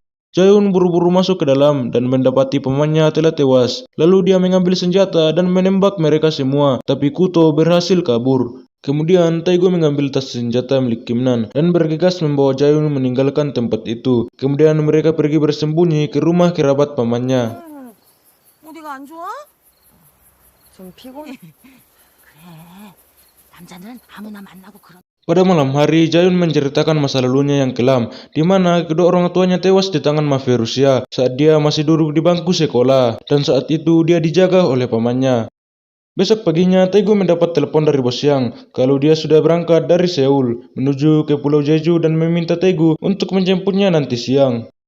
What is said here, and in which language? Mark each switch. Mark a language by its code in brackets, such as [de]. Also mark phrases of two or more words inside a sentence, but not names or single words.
[id] Jayun buru-buru masuk ke dalam dan mendapati pamannya telah tewas. Lalu dia mengambil senjata dan menembak mereka semua, tapi Kuto berhasil kabur. Kemudian Taegu mengambil tas senjata milik Kim Nan dan bergegas membawa Jayun meninggalkan tempat itu. Kemudian mereka pergi bersembunyi ke rumah kerabat pamannya. [ko] 어디가 안 좋아? 좀 피곤해. 그래. 남자는 아무나 만나고 그런. [id] Pada malam hari, Jayun menceritakan masa lalunya yang kelam, di mana kedua orang tuanya tewas di tangan mafia Rusia saat dia masih duduk di bangku sekolah, dan saat itu dia dijaga oleh pamannya. Besok paginya, Taegu mendapat telepon dari Bos Yang kalau dia sudah berangkat dari Seoul menuju ke Pulau Jeju dan meminta Taegu untuk menjemputnya nanti siang.